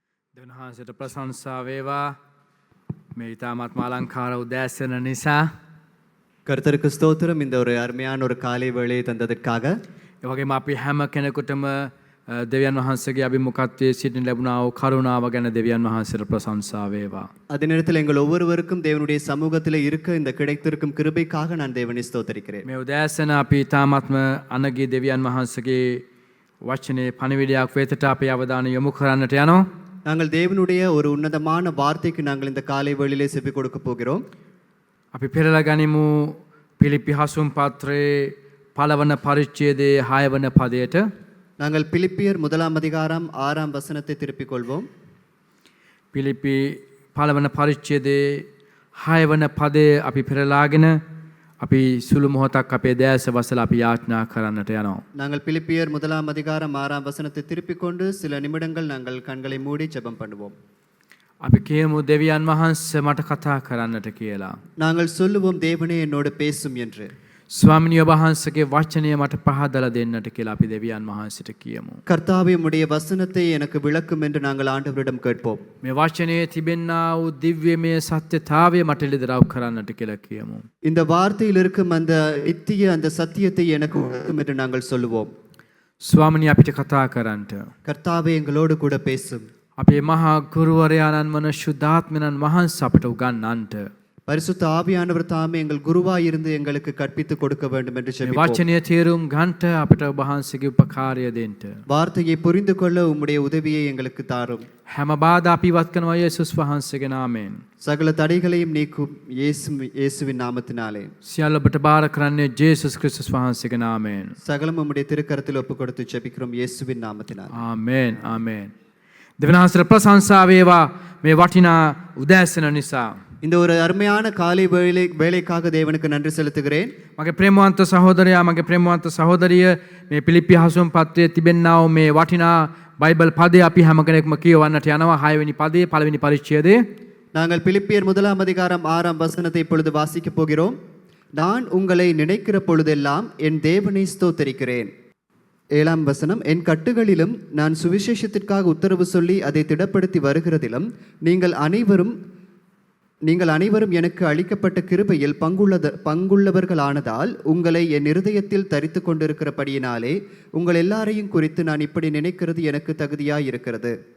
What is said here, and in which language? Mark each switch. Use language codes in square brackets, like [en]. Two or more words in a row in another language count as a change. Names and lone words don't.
[si] දෙවන්වහන්සේට ප්‍රශංසා වේවා මේ ඊ타මත් අලංකාර උදෑසන නිසා. [ta] கர்த்தருக்கு ஸ்தோத்திரம் இந்த ஒரு அருமையான ஒரு காலை வேளையை தந்ததற்காக. [si] ඒ වගේම අපි හැම කෙනෙකුටම දෙවියන් වහන්සේගේ අභිමුඛත්වයේ සිටින ලැබුණා වූ කරුණාව ගැන දෙවියන් වහන්සේට ප්‍රශංසා වේවා. [ta] அதே நேரத்தில் எங்கள் ஒவ்வொருவருக்கும் தேவனுடைய சமூகத்தில் இருக்க இந்த கிடைத்திருக்கும் கிருபைக்காக நான் தேவனை ஸ்தோத்திரிக்கிறேன். [si] මේ උදෑසන අපි ඊ타මත්ම අනගී දෙවියන් වහන්සේගේ වචනේ පණිවිඩයක් වෙතට අපි අවධානය යොමු කරන්නට යනවා. [ta] நாங்கள் தேவனுடைய ஒரு உன்னதமான வார்த்தைக்கு நாங்கள் இந்த காலை வேளையிலே செவி கொடுக்க போகிறோம். [si] අපි පෙරලා ගනිමු පිලිප්පි හසුන් පත්‍රයේ පළවන පරිච්ඡේදයේ 6 වන පදයට. [ta] நாங்கள் பிலிப்பியர் 1ஆம் அதிகாரம் 6ஆம் வசனத்தை திருப்பிக் கொள்வோம். [si] පිලිප්පි පළවන පරිච්ඡේදයේ 6 වන පදය අපි පෙරලාගෙන අපි සුළු මොහොතක් අපේ දැස වසලා අපි යාඥා කරන්නට යනවා. [ta] நாங்கள் பிலிப்பியர் 1ஆம் அதிகாரம் 6ஆம் வசனத்தை திருப்பிக் கொண்டு சில நிமிடங்கள் நாங்கள் கண்களை மூடி ஜெபம் பண்ணுவோம். [si] අපි කියමු දෙවියන් වහන්සේ මට කතා කරන්නට කියලා. [ta] நாங்கள் சொல்லுவோம் தேவனே என்னோடு பேசும் என்று. [si] ස්වාමිනිය වහන්සේගේ වචනය මට පහදලා දෙන්නට කියලා අපි දෙවියන් වහන්සේට කියමු. [ta] கர்த்தாவே உம்முடைய வசனத்தை எனக்கு விளக்கும் என்று நாங்கள் ஆண்டவரிடம் கேட்போம். [si] මේ වචනයේ තිබෙනා වූ දිව්‍යමය සත්‍යතාවය මට ලිදරව් කරන්නට කියලා කියමු. [ta] இந்த வார்த்தையில் இருக்கும் அந்த நித்திய அந்த சத்தியத்தை எனக்கு விளக்கும் என்று நாங்கள் சொல்லுவோம். [si] ස්වාමිනිය අපිට කතා කරන්නට. [ta] கர்த்தாவே எங்களோடு கூட பேசும். [si] අපේ මහා ගුරුවරයාණන් වන ශුද්ධාත්මයන් වහන්සේ අපට උගන්වන්නට. [ta] பரிசுத்த ஆவியானவர் தாமே எங்கள் குருவாய் இருந்து எங்களுக்கு கற்பித்து கொடுக்க வேண்டும் என்று [si] මේ [ta] ஜெபிப்போம். [si] වචනය තේරුම් ගන්නට අපට ඔබ වහන්සේගේ උපකාරය දෙන්න. [ta] வார்த்தையை புரிந்து கொள்ள உம்முடைய உதவியை எங்களுக்கு தாரும். [si] හැම බාධා අපි ඉවත් කරනවා යේසුස් වහන්සේගේ නාමයෙන්. [ta] சகல தடைகளையும் நீக்கும் இயேசுவின் நாமத்தினாலே. [si] සියල්ල ඔබට බාර කරන්නේ ජේසුස් ක්‍රිස්තුස් වහන්සේගේ නාමයෙන්. [ta] சகலம் உம்முடைய திருக்கரத்தில் ஒப்பு கொடுத்து ஜெபிக்கிறோம் இயேசுவின் நாமத்தினாலே. [si] ආමේන් ආමේන්. දෙවියන් වහන්සේට ප්‍රශංසා වේවා මේ වටිනා උදෑසන නිසා. [ta] இந்த ஒரு අருமையான කාලේ வேலைக்காக தேவனுக்கு நன்றி செலுத்துகிறேன். [si] මගේ ප්‍රේමවන්ත සහෝදරයා මගේ ප්‍රේමවන්ත සහෝදරිය මේ පිලිප්පි හසුන් පත්‍රයේ තිබෙනා වූ මේ වටිනා බයිබල් පදේ අපි හැම කෙනෙක්ම කියවන්නට යනවා. 6 වෙනි පදේ පළවෙනි පරිච්ඡේදයේ. [ta] நாங்கள் பிலிப்பியர் 1ஆம் அதிகாரம் 6ஆம் வசனத்தை இப்பொழுது வாசிக்க போகிறோம். நான் உங்களை நினைக்கிற பொழுதெல்லாம் என் தேவனை ஸ்தோத்தரிக்கிறேன். 7ஆம் வசனம், என் கட்டுகளிலும் நான் சுவிசேஷத்திற்காக உத்தரவு சொல்லி அதை திடப்படுத்தி வருகிறதிலும் நீங்கள் அனைவரும் எனக்கு அளிக்கப்பட்ட கிருபையில் பங்குள்ளவர்களானதால் உங்களை என் இருதயத்தில் தரித்து கொண்டிருக்கிறபடியினாலே உங்கள் எல்லாரையும் குறித்து நான் இப்படி நினைக்கிறது எனக்கு தகுதியாய் இருக்கிறது.